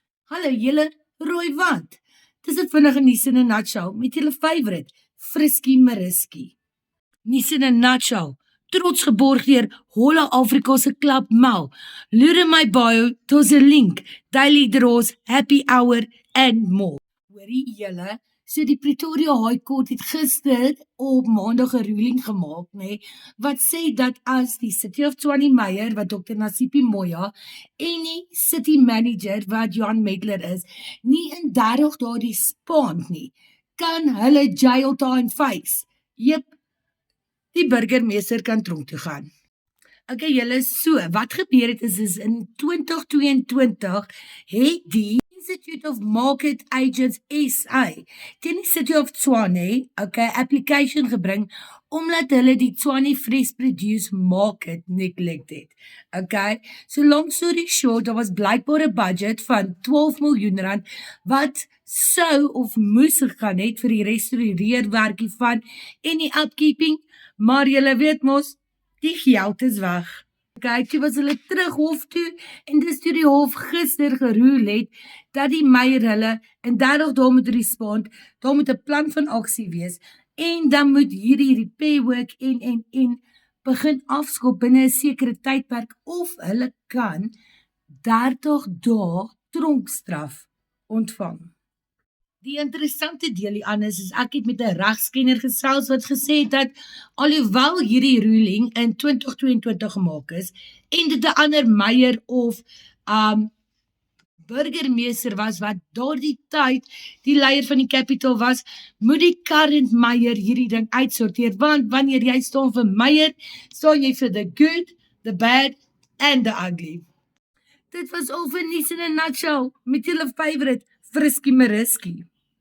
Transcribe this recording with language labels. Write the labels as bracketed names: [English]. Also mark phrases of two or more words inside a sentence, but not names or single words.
[Afrikaans] Hallo julle, rooi wat? Dis 'n vinnige nuus in 'n nutshell met julle favourite, Frisky Mariski. Nuus in 'n nutshell, trots geborg deur Holle Afrika se klub Mal. Loer in my bio, daar's 'n link, [English] daily draws, happy hour and more. [Afrikaans] Hoorie julle, so die Pretoria High Court het gister op Maandag 'n ruling gemaak, wat sê dat as die City of Tshwane Meyer, wat Dr. Nasipi Moya, en die [English] City Manager, [Afrikaans] wat Johan Medler is, nie in 30 dae respond nie, kan hulle [English] jail time face. [Afrikaans] Jep, die burgemeester kan tronk toe gaan. Okay, julle, so, wat gebeur het is in 2022 het die Institute of Market Agents SA teen die City of Tshwane, application gebring omdat hulle die Tshwane Fresh Produce Market neglect het. [English] So long story short, [Afrikaans] daar was blykbaar 'n budget van 12 miljoen rand wat sou of moes gegaan het vir die restaureerwerkie van en die upkeeping, maar julle weet mos, die geld is weg. Toe was hulle terug hof toe en dis toe die hof gister geroel het dat die Meyer hulle in 30 dae moet respond, daar moet 'n plan van aksie wees en dan moet hierdie [English] repair work [Afrikaans] en begin afskop binne 'n sekere tydperk of hulle kan 30 dae tronkstraf ontvang. Die interessante deel hieraan is ek het met 'n regskenner gesels wat gesê het dat alhoewel hierdie ruling in 2022 gemaak is en dit 'n ander Meyer of burgemeester was wat daardie tyd die leier van die Capital was, moet die [English] current Meyer [Afrikaans] hierdie ding uitsorteer, want wanneer jy staan vir Meyer, staan jy vir [English] the good, the bad and the ugly. [Afrikaans] Dit was al vir nuus in 'n nutshell met julle favorite Frisky Mariski.